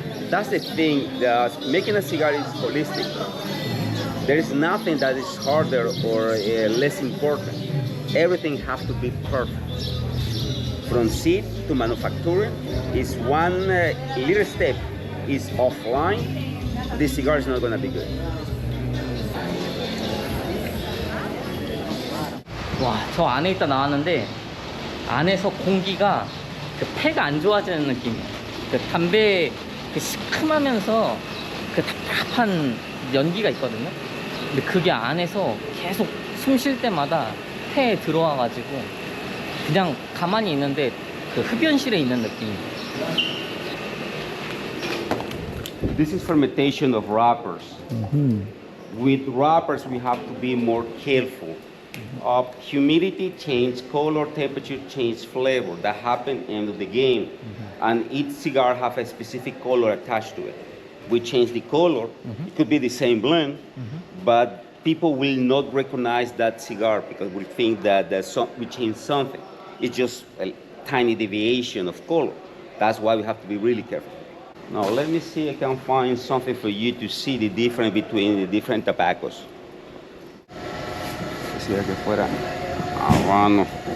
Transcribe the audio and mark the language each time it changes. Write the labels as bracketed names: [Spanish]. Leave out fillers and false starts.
[English] That's the thing, making a cigar is holistic. There is nothing that is harder or less important. Everything has to be perfect. From seed to manufacturing is one little step is offline, the cigar is not going to be good. [Korean] 와, 저 안에 있다 나왔는데 안에서 공기가 그 폐가 안 좋아지는 느낌이에요. 그 담배 그 시큼하면서 그 답답한 연기가 있거든요. 근데 그게 안에서 계속 숨 쉴 때마다 폐에 들어와가지고 그냥 가만히 있는데 그 흡연실에 있는 느낌이에요. [English] This is fermentation of wrappers. With wrappers, we have to be more careful. Humidity change, color, temperature change, flavor. That happen in the game. And each cigar have a specific color attached to it. We change the color. It could be the same blend, but people will not recognize that cigar because we think that we changed something. It's just a tiny deviation of color. That's why we have to be really careful. Now let me see if I can find something for you to see the difference between the different tobaccos. [Spanish] Quisiera que fuera Habano.